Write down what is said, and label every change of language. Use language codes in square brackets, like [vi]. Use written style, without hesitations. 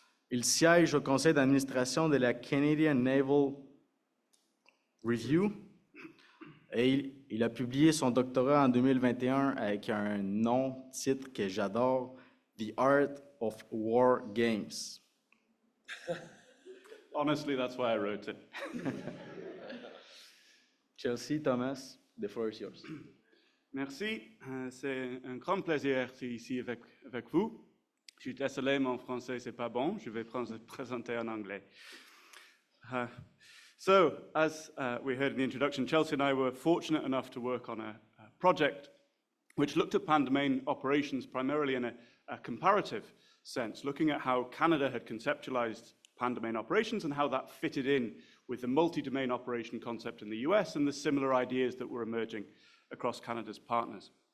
[fr] Il siège au conseil d'administration de la Canadian Naval Review et il a publié son doctorat en 2021 avec un nom-titre que j'adore, The Art of War Games. [en] Honestly, that's why I wrote it. Chelsea, Thomas, the floor is yours. [fr] Merci, c'est un grand plaisir d'être ici avec vous. Je suis désolé, mon français c'est pas bon, je vais présenter en anglais. [en] So, as we heard in the introduction, Chelsea and I were fortunate enough to work on a project which looked at pan-domain operations primarily in a comparative sense, looking at how Canada had conceptualized pan-domain operations and how that fitted in with the multi-domain operation concept in the US and the similar ideas that were emerging across Canada's partners.